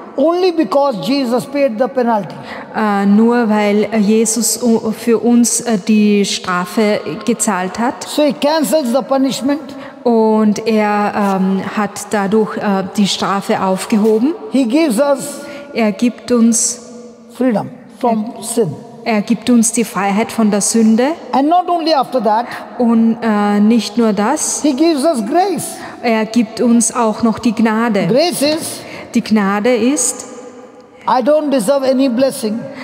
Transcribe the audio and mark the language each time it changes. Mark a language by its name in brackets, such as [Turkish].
[English] only because Jesus paid the penalty. [German] nur weil Jesus für uns die Strafe gezahlt hat. [English] So he cancels the punishment. [German] Und er hat dadurch die Strafe aufgehoben. [English] He gives us [German] Er gibt uns [English] freedom from sin. [German] die Freiheit von der Sünde. [English] And not only after that, [German] Und nicht nur das, [English] he gives us grace. [German] er gibt uns auch noch die Gnade. [English] Grace is, [German] Die Gnade ist, [English] I don't deserve any blessing.